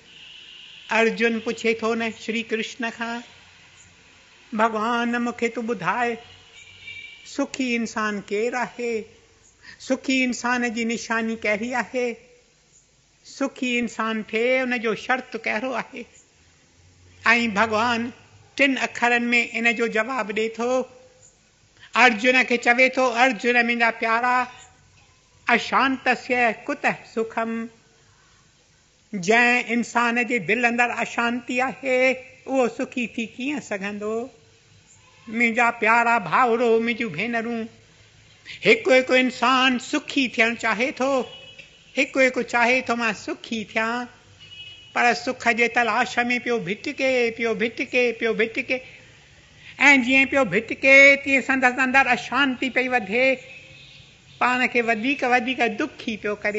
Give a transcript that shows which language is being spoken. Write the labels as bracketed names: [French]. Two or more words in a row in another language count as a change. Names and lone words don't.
[Sindhi] अर्जुन पुछे थो न श्री कृष्ण खां, भगवान मूंखे तूं ॿुधाए सुखी इंसान केरु आहे, सुखी इंसान जी निशानी कहिड़ी आहे, सुखी इंसान थिए उन जो शर्त कहिड़ो आहे। ऐं भगवान 3 अखरनि में इन जो जवाबु ॾिए थो। अर्जुन खे चवे थो, अर्जुन मुंहिंजा प्यारा, [Sanskrit] अशांतस्य कुतः सुखम, [Sindhi] जंहिं इंसान जे दिलि अंदरि अशांती आहे उहो सुखी थी कीअं सघंदो। मुंहिंजा प्यारा भाउरो, मुंहिंजूं भेनरूं, हिकु हिकु इंसान सुखी थियणु चाहे थो, हिकु चाहे थो मां सुखी थियां, पर सुख जे तलाश में पियो भिटके ऐं जीअं पियो भिटके तीअं संदसि अंदरि अशांती पई वधे, पाण खे वधीक दुखी पियो करे।